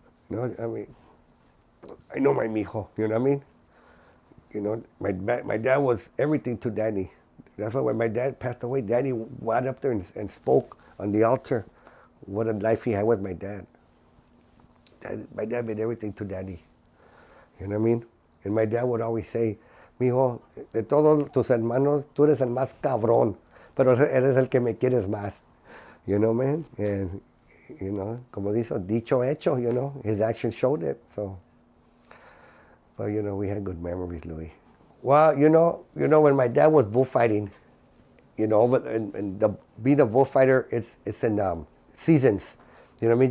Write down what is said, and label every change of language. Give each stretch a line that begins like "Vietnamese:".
English: I mean, I know my mijo, you know what I mean? My dad was everything to Danny. That's why when my dad passed away, Danny went up there and spoke on the altar what a life he had with my dad. My dad made everything to Danny. You know what I mean? And my dad would always say,
Spanish: mijo, de todos tus hermanos, tú eres el más cabrón, pero eres el que me quieres más.
English: Man? And,
Spanish: como dicho hecho,
English: his actions showed it. So, but, we had good memories, Louis. Well, when my dad was bullfighting, and being a bullfighter, it's in seasons. You know what I mean?